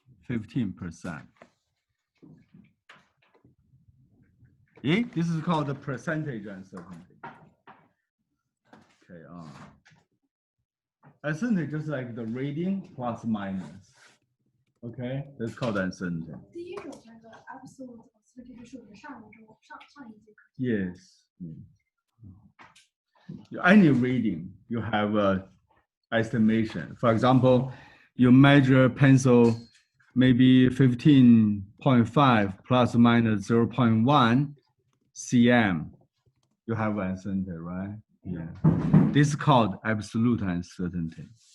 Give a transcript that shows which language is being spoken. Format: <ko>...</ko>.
<en>%. This is called the percentage uncertainty. Okay, uncertainty just like the reading plus minus. Okay, that's called uncertainty.</en> <zh>第一种那个</zh> <en>absolute uncertainty</en> <zh>就是我们上一节课。</zh> <en>Yes, Any reading, you have a estimation. For example, you measure pencil maybe 15.5 plus or minus 0.1 cm. You have uncertainty, right? Yeah. This is called absolute uncertainty.</en>